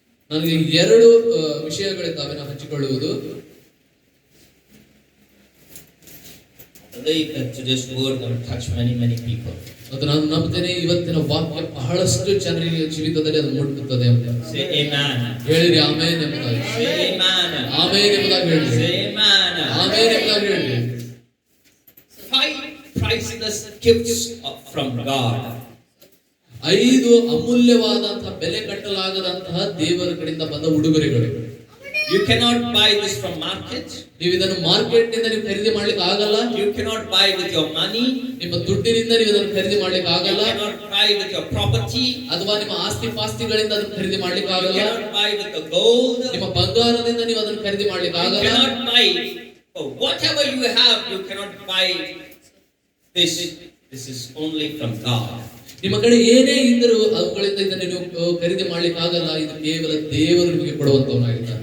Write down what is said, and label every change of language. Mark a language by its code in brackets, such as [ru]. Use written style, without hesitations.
[kn] ನನಗೆ ಎರಡು ವಿಷಯಗಳಿದ್ದಾವೆ ನಾನು ಹಂಚಿಕೊಳ್ಳುವುದು. [en] I believe that today's word will touch many people. [kn] ಮತ್ತು ನಾನು ನಂಬುತ್ತೇನೆ ಇವತ್ತಿನ ವಾಕ್ಯ ಬಹಳಷ್ಟು ಜನರಿಗೆ ಜೀವಿತದಲ್ಲಿ ಅದು ಮುಟ್ಟುತ್ತದೆ ಅಂತ. [en] Say amen. [kn] ಹೇಳಿರಿ ಆಮೆನ್ ಎಂಬುದಾಗಿ. [en] Say amen. [kn] ಆಮೆನ್ ಎಂಬುದಾಗಿ ಹೇಳಿರಿ. [en] Say amen. [kn] ಆಮೆನ್ ಎಂಬುದಾಗಿ ಹೇಳಿರಿ. [en] 5 priceless gifts from God. [kn] 5 ಅಮೂಲ್ಯವಾದಂತಹ ಬೆಲೆ ಕಟ್ಟಲಾಗದಂತಹ ದೇವರ ಕಡೆಯಿಂದ ಬಂದ ಉಡುಗೊರೆಗಳು. [en] You cannot buy this from market. [kn] ನೀವು ಇದನ್ನು ಮಾರ್ಕೆಟ್ ನಿಂದ ನೀವು ಖರೀದಿ ಮಾಡ್ಲಿಕ್ಕೆ ಆಗಲ್ಲ. [en] You cannot buy with your money. [kn] ನಿಮ್ಮ ದುಡ್ಡಿನಿಂದ ನೀವು ಇದನ್ನು ಖರೀದಿ ಮಾಡ್ಲಿಕ್ಕೆ ಆಗಲ್ಲ. [en] You cannot buy with your property. [kn] ಅಥವಾ ನಿಮ್ಮ ಆಸ್ತಿ ಪಾಸ್ತಿಗಳಿಂದ ಅದನ್ನು ಖರೀದಿ ಮಾಡ್ಲಿಕ್ಕೆ ಆಗಲ್ಲ. [en] You cannot buy with the gold. [kn] ನಿಮ್ಮ ಬಂಗಾರದಿಂದ ನೀವು ಅದನ್ನು ಖರೀದಿ ಮಾಡ್ಲಿಕ್ಕೆ ಆಗಲ್ಲ. [en] You cannot buy whatever you have. You cannot buy this. This is only from God. [kn] ನಿಮ್ಮ ಕಡೆ ಏನೇ ಇದ್ದರೂ ಅವುಗಳಿಂದ ಇದನ್ನು ನೀವು ಖರೀದಿ ಮಾಡ್ಲಿಕ್ಕೆ ಆಗಲ್ಲ. ಇದು ಕೇವಲ ದೇವರು ನಿಮಗೆ ಕೊಡುವಂತವನಾಗಿದ್ದಾನೆ.